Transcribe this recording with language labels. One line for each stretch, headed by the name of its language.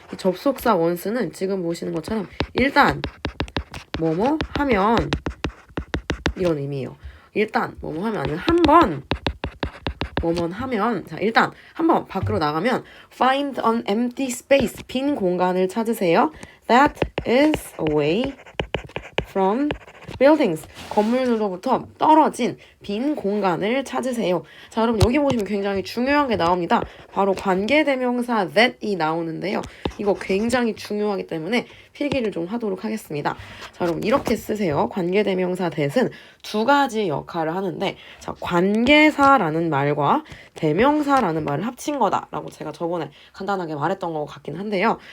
Korean: 이 접속사 once는 지금 보시는 것처럼 일단 뭐뭐 하면 이런 의미예요. 일단 뭐뭐 하면 아니면 한번 뭐뭐 하면 자, 일단 한번 밖으로 나가면
English: find an empty space.
Korean: 빈 공간을 찾으세요.
English: That is away from buildings.
Korean: 건물들로부터 떨어진 빈 공간을 찾으세요. 자, 여러분 여기 보시면 굉장히 중요한 게 나옵니다. 바로 관계대명사 that이 나오는데요. 이거 굉장히 중요하기 때문에 필기를 좀 하도록 하겠습니다. 자, 여러분 이렇게 쓰세요. 관계대명사 that은 두 가지 역할을 하는데 자, 관계사라는 말과 대명사라는 말을 합친 거다라고 제가 저번에 간단하게 말했던 것 같긴 한데요.